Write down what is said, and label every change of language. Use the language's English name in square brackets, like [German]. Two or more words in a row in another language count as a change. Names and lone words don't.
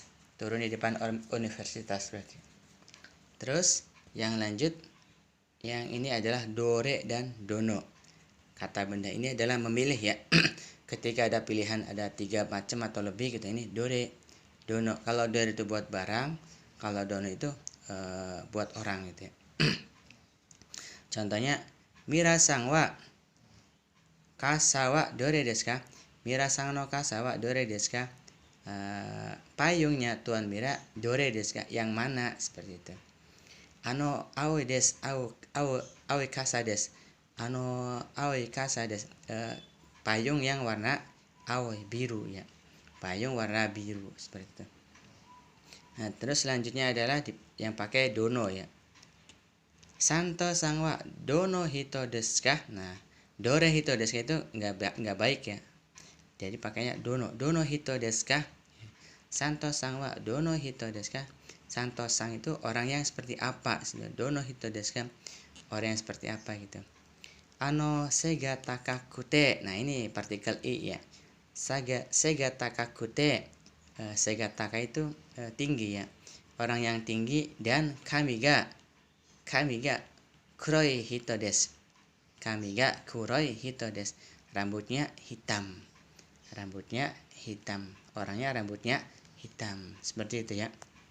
[Indonesian] Turun di depan universitas berarti. Terus yang lanjut, yang ini adalah dore dan dono. Kata benda ini adalah memilih ya. Ketika ada pilihan ada 3 macam atau lebih gitu, ini [Japanese] どれ、どの. [Indonesian] Kalau dore itu buat barang, kalau dono itu buat orang gitu ya. [Japanese] Contohnya ミラさんは傘はどれですか? ミラさんの傘はどれですか? [Indonesian] Payungnya Tuan Mira [Japanese] どれですか? [Indonesian] Yang mana? Seperti itu. [Japanese] 青いです、青い傘です. 青い傘です. [Indonesian] Payung yang warna aoi, biru ya. Payung warna biru seperti itu. Nah, terus selanjutnya adalah yang pakai dono ya. [Japanese] サントさんはどの人ですか? [Indonesian] Nah, [Japanese] どれ人ですか [Indonesian] itu enggak baik ya. Jadi pakainya [Japanese] どの。どの人ですか? サントさんはどの人ですか? [Indonesian] Santo sang itu orang yang seperti apa? [Japanese] どの人ですか? [Indonesian] Orang yang seperti apa gitu. [Japanese] 背が高くて. [Indonesian] Nah, ini partikel i ya. [Japanese] 背が高くて。背が高 [Indonesian] itu tinggi ya. Orang yang tinggi. Dan [Japanese] 髪が黒い人です. 髪が黒い人です. [Indonesian] Rambutnya hitam. Orangnya rambutnya hitam. Seperti itu ya.